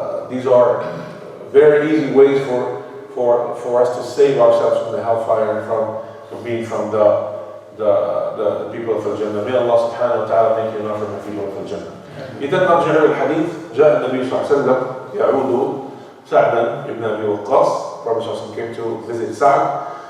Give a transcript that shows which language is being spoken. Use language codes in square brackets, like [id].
[en] These are very easy ways for us to save ourselves from the hellfire and from being from the people of Al-Jannah. May Allah subhanahu wa ta'ala make you not from the people of Al-Jannah. [ar] إذا نرجع للحديث. جاء النبي صلى الله عليه وسلم يعود سعدا ابن أبي وقاص. [en] Prophet صلى الله عليه وسلم came to visit Sa'd.